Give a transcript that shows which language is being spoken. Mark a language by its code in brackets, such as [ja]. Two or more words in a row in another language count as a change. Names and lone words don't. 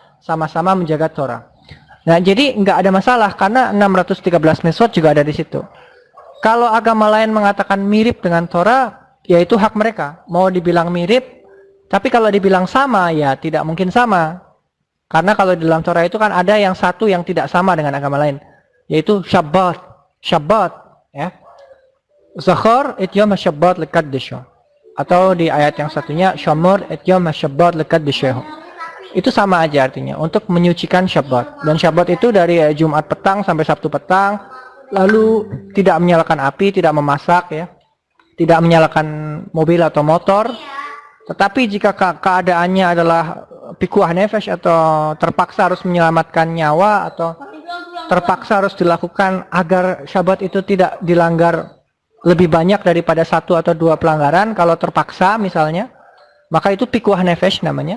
[id] sama-sama menjaga Torah. Nah, jadi nggak ada masalah karena 613 mitzvot juga ada di situ. Kalau agama lain mengatakan mirip dengan Torah, ya itu hak mereka. Mau dibilang mirip, tapi kalau dibilang sama, ya tidak mungkin sama. Karena kalau di dalam Torah itu kan ada yang satu yang tidak sama dengan agama lain, yaitu Shabbat. Shabbat, ya. [he] זכור את יום השבת לקדשו. [id] Atau di ayat yang satunya, [he] שמור את יום השבת לקדשו. [id] Itu sama aja artinya, untuk menyucikan Shabbat. Dan Shabbat itu dari Jumat petang sampai Sabtu petang, lalu tidak menyalakan api, tidak memasak, ya, tidak menyalakan mobil atau motor. Tetapi jika keadaannya adalah [he] פיקוח נפש [id] atau terpaksa harus menyelamatkan nyawa atau terpaksa harus dilakukan agar Shabbat itu tidak dilanggar lebih banyak daripada 1 atau 2 pelanggaran, kalau terpaksa misalnya, maka itu [he] פיקוח נפש [id] namanya.